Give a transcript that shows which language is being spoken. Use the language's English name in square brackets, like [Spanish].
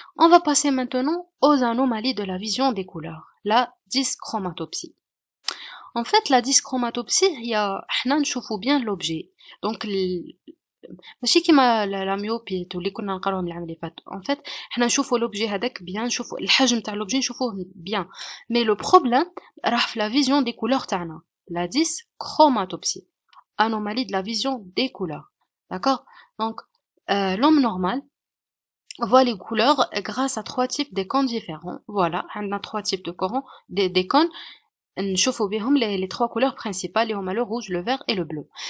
[French] On va passer maintenant aux anomalies de la vision des couleurs, la dyschromatopsie. En fait, la dyschromatopsie, [Arabic] احنا نشوفوا [French] bien l'objet. [Arabic] Donc ماشي كيما لا ميوبي اللي كنا نقراوهم العام اللي فات. [French] En fait, [Arabic] احنا نشوفوا l'objet هذاك bien, نشوفوا الحجم تاع l'objet نشوفوه bien. [French] Mais le problème [Arabic] راح في [French] la vision des couleurs [Arabic] تاعنا, [French] la dyschromatopsie, anomalie de la vision des couleurs. D'accord? Donc l'homme normal voit les couleurs grâce à trois types d'écrans différents. Voilà, on a trois types d'écrans. [Arabic] نشوفوا بهم [French] les trois couleurs principales, et on a le rouge, le vert et le bleu.